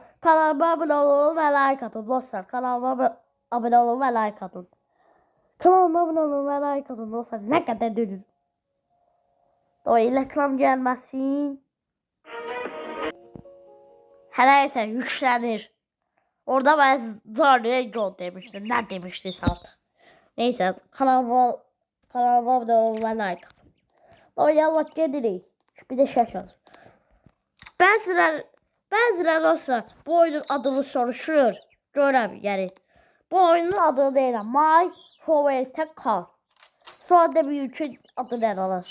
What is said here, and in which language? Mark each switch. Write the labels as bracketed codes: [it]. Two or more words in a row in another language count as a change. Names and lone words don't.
[az] Kanalıma abunə olun və like atın dostlar. Kanalıma abunə olun və like atın. Kanalıma abunə olun və like atın dostlar. Nə qədər dönün. O reklam gəlməsin. Hələ isə yüklənir. [tr] Orada ben Zarlı'ya yol demiştim. Ne demişti artık. Neyse kanalıma abone olun ve like. O yallah gelirik. Bir de şaşır. [az] Bəzilər dostlar bu oyunun adını soruşur. Görəm yani. Bu oyunun adını deyirəm. My Favorite Car. Sonra da bir üçün adı nə olur.